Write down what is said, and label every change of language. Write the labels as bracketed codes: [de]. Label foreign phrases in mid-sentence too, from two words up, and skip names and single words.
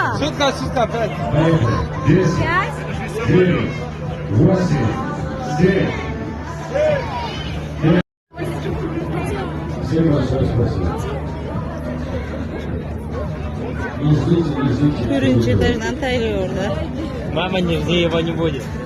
[ru] Шутка, пять. Поехали. 10, 9, 8, 7. Всем большое спасибо. Извините. [uz] Birinchi etajdan tayyorda. [ru] Мама, нигде его не будет.